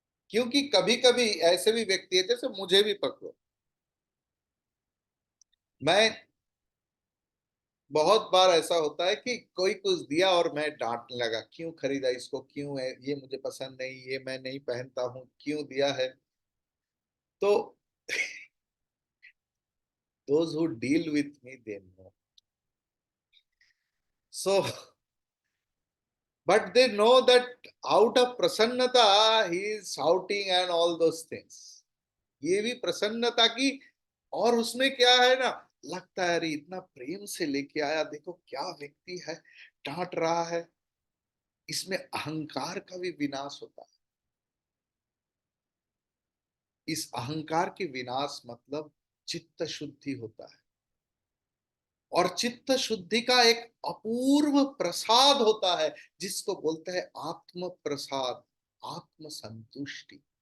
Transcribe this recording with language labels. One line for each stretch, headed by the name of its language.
Hindi: क्योंकि कभी कभी ऐसे भी व्यक्ति है, जैसे मुझे भी पकड़ो, मैं, बहुत बार ऐसा होता है कि कोई कुछ दिया और मैं डांटने लगा, क्यों खरीदा इसको, क्यों है ये, मुझे पसंद नहीं, ये मैं नहीं पहनता हूं, क्यों दिया है।
English: तो those who deal with me, they know. So but they know that out of prasannata he is shouting and all those things.
Hindi: ये भी प्रसन्नता की, और उसमें क्या है ना, लगता है अरे इतना प्रेम से लेके आया, देखो क्या व्यक्ति है, डांट रहा है। इसमें अहंकार का भी विनाश होता है। इस अहंकार के विनाश मतलब चित्त शुद्धि होता है, और चित्त शुद्धि का एक अपूर्व प्रसाद होता है जिसको बोलते हैं आत्म प्रसाद, आत्म संतुष्टि।